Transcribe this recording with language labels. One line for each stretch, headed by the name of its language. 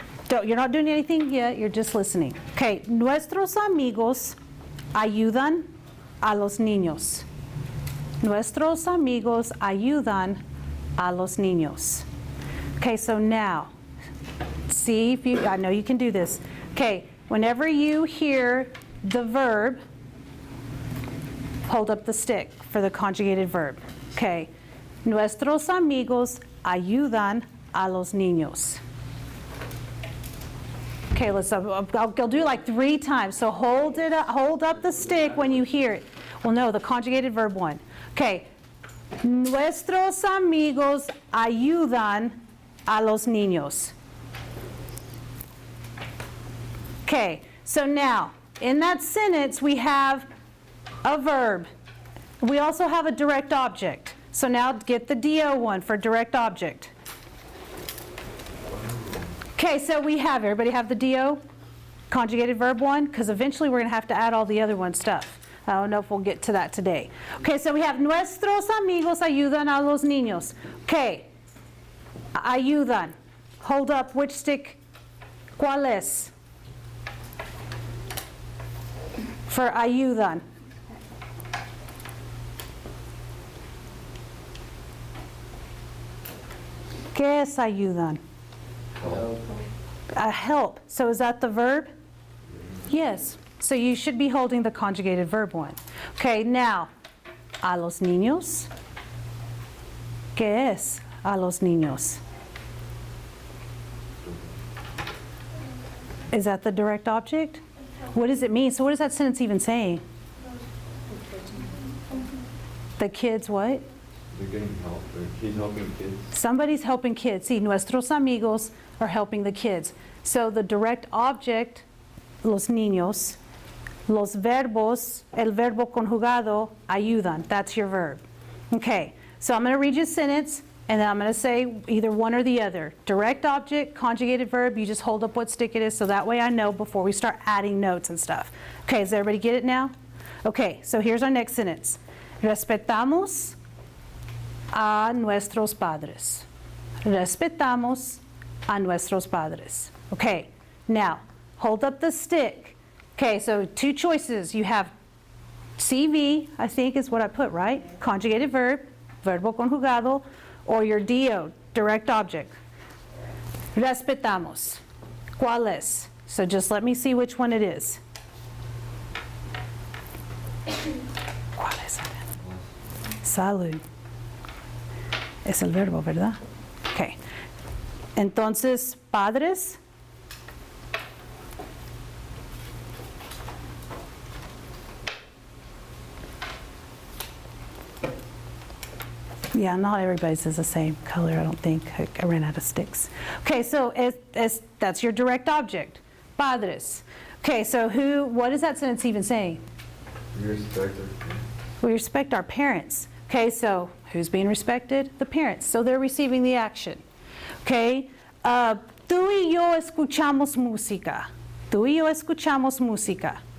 English: You're not doing anything yet, you're just listening.
Spanish: Okay, nuestros amigos ayudan a los niños. Nuestros amigos ayudan a los niños.
English: Okay, so now, see if you, I know you can do this. Okay, whenever you hear the verb, hold up the stick for the conjugated verb.
Spanish: Okay, nuestros amigos ayudan a los niños.
English: Okay, I'll do like 3 times. So hold up the stick when you hear it. Well, no, the conjugated verb one.
Spanish: Okay, nuestros amigos ayudan a los niños.
English: Okay, so now in that sentence we have a verb. We also have a direct object. So now get the DO one for direct object. Okay, so we have, everybody have the DO? Conjugated verb one? Because eventually we're going to have to add all the other one stuff. I don't know if we'll get to that today. Okay, so we have
Spanish: nuestros amigos ayudan a los niños.
English: Okay, ayudan. Hold up, which stick?
Spanish: ¿Cuál es?
English: For ayudan.
Spanish: ¿Qué es ayudan?
English: Help. Help. So is that the verb? Yes. So you should be holding the conjugated verb one. Okay, now,
Spanish: a los niños. ¿Qué es a los niños?
English: Is that the direct object? What does it mean? So what is that sentence even saying? The kids what? They're getting help. He's helping kids. Somebody's helping kids. See,
Spanish: nuestros amigos
English: are helping the kids. So the direct object,
Spanish: los niños, los verbos, el verbo conjugado, ayudan.
English: That's your verb. Okay, so I'm going to read you a sentence, and then I'm going to say either one or the other. Direct object, conjugated verb, you just hold up what stick it is, so that way I know before we start adding notes and stuff. Okay, does everybody get it now? Okay, so here's our next sentence.
Spanish: Respetamos a nuestros padres. Respetamos a nuestros padres.
English: Okay, now, hold up the stick. Okay, so two choices. You have CV, I think is what I put, right? Conjugated verb, verbo conjugado, or your DO, direct object.
Spanish: Respetamos. ¿Cuál es?
English: So just let me see which one it is.
Spanish: ¿Cuál es? Salud. Es el verbo, ¿verdad? Okay. Entonces, padres.
English: Yeah, not everybody's is the same color, I don't think. I ran out of sticks. Okay, so that's your direct object. Padres. Okay, so what is that sentence even saying? We respect our parents. We respect our parents. Okay, so who's being respected? The parents. So they're receiving the action.
Spanish: Okay, tú y yo escuchamos música. Tú y yo escuchamos música.